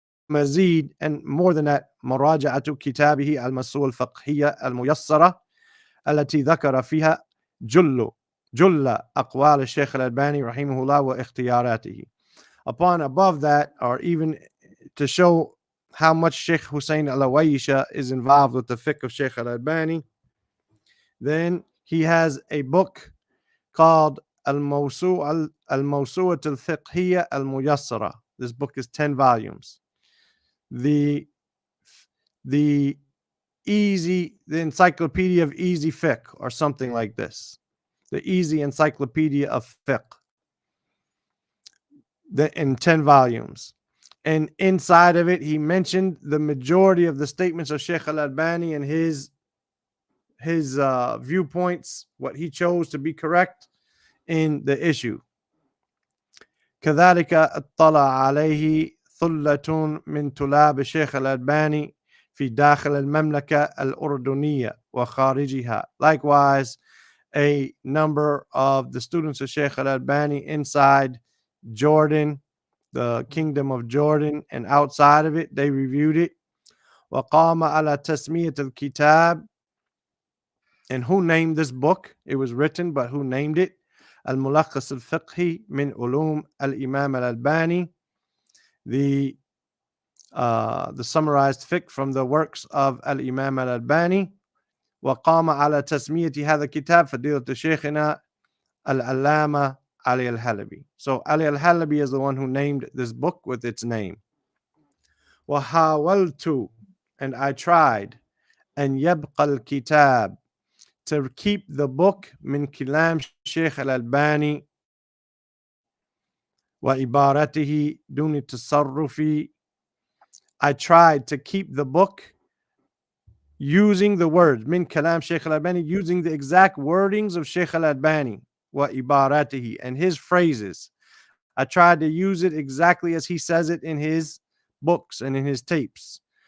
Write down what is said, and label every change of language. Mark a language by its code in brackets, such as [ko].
[ar] مزيد, [en] and more than that, [ar] مراجعة كتابه المسؤول الفقهية الميسرة التي ذكر فيها جل أقوال الشيخ الألباني رحمه الله واختياراته. [en] Above that, or even to show how much Sheikh Hussein al-Awaysha is involved with the fiqh of Sheikh al-Albani, then he has a book called Al-Mawsu'at al-Fiqhiyya al-Muyassara. This book is 10 volumes. The encyclopedia of easy fiqh, or something like this. The easy encyclopedia of fiqh. In 10 volumes. And inside of it, he mentioned the majority of the statements of Sheikh al-Albani and his viewpoints, what he chose to be correct in the issue. [ar] كذلك اطلع عليه ثلة من طلاب الشيخ الألباني في داخل المملكة الأردنية وخارجها. [en] Likewise, a number of the students of Sheikh al-Albani inside Jordan, the kingdom of Jordan, and outside of it, they reviewed it. [ar] وقام على تسمية الكتاب, [en] and who named this book? It was written, but who named it? الملخص الفقهي من علوم الإمام الألباني, the summarized fiqh from the works of Al-Imam Al-Albani. [ar] وقام على تسمية هذا الكتاب فضيلة شيخنا العلامة Ali al-Halabi. [en] So Ali al-Halabi is the one who named this book with its name. [ar] وحاولت, [en] and I tried, [ar] أن يبقى الكتاب, [en] to keep the book [ar] من كلام شيخ الألباني وعبارته دون التصرف. [en] I tried to keep the book using the words [ar] من كلام شيخ الألباني, [en] using the exact wordings of Sheikh al-Albani وعبارته, and his phrases. I tried to use it exactly as he says it in his books and in his tapes.